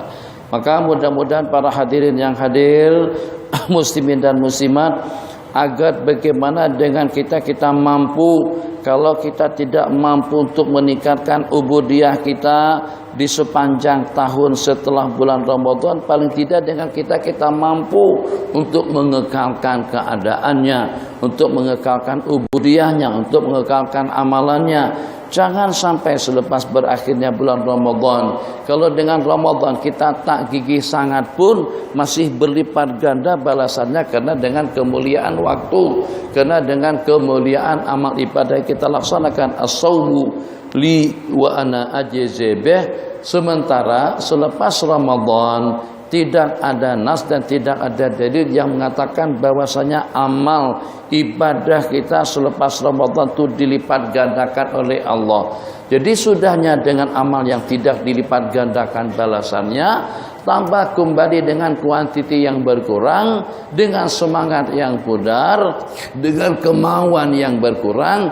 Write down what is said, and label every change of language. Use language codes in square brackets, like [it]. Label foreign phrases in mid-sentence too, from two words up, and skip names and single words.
[ms] Maka mudah-mudahan para hadirin yang hadir, muslimin dan muslimat, agar bagaimana dengan kita mampu. Kalau kita tidak mampu untuk meningkatkan ubudiyah kita di sepanjang tahun setelah bulan Ramadan, paling tidak dengan kita mampu untuk mengekalkan keadaannya, untuk mengekalkan ubudiyahnya, untuk mengekalkan amalannya. Jangan sampai selepas berakhirnya bulan Ramadan, kalau dengan Ramadan kita tak gigih sangat pun masih berlipat ganda balasannya, karena dengan kemuliaan waktu, karena dengan kemuliaan amal ibadah kita laksanakan. [ar] الصوم لي وأنا أجزي به. [ms] Sementara selepas Ramadan tidak ada nas dan tidak ada dalil yang mengatakan bahwasanya amal ibadah kita selepas Ramadan itu dilipat gandakan oleh Allah. Jadi sudahnya dengan amal yang tidak dilipat gandakan balasannya, tambah kembali dengan kuantiti yang berkurang, dengan semangat yang pudar, dengan kemauan yang berkurang.